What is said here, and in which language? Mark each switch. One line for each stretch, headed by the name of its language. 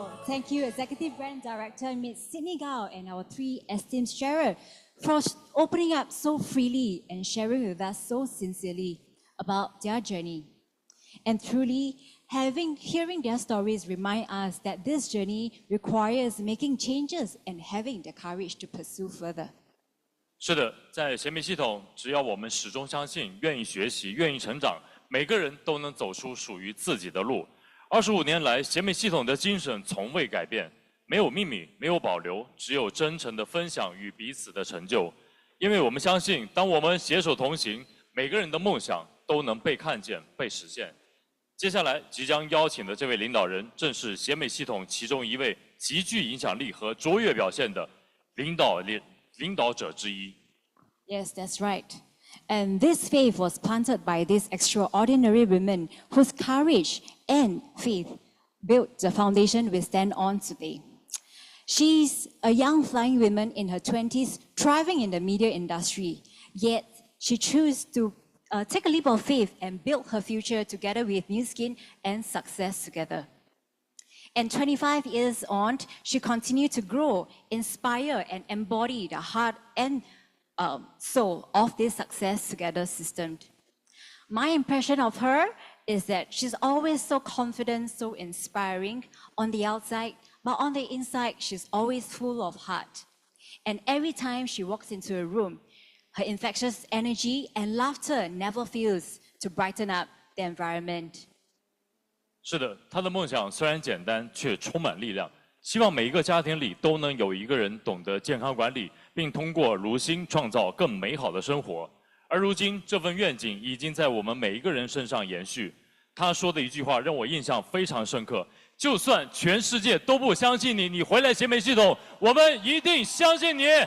English: Thank you, Executive Brand Director Ms. Sydney Gao and our 3 esteemed sharers for opening up so freely and sharing with us so sincerely about their journey. And truly, hearing their stories remind us that this journey requires making changes and having the courage to pursue further.
Chinese: 是的，在贤美系统，只要我们始终相信、愿意学习、愿意成长，每个人都能走出属于自己的路。 25年来，贤美系统的精神从未改变，没有秘密，没有保留，只有真诚的分享与彼此的成就。因为我们相信，当我们携手同行，每个人的梦想都能被看见、被实现。接下来即将邀请的这位领导人，正是贤美系统其中一位极具影响力和卓越表现的领导者之一。
English: Yes, that's right. And this faith was planted by these extraordinary women whose courage and faith built the foundation we stand on today. She's a young flying woman in her 20s, thriving in the media industry. Yet she chose to take a leap of faith and build her future together with New Skin and Success together. And 25 years on, she continued to grow, inspire, and embody the heart and soul of this Success Together system. My impression of her is that she's always so confident, so inspiring on the outside, but on the inside, she's always full of heart. And every time she walks into a room, her infectious energy and laughter never fails to brighten up the environment.
Chinese: 是的，她的梦想虽然简单，却充满力量。希望每一个家庭里都能有一个人懂得健康管理，并通过如新创造更美好的生活。而如今，这份愿景已经在我们每一个人身上延续。她说的一句话让我印象非常深刻：就算全世界都不相信你，你回来贤美系统，我们一定相信你。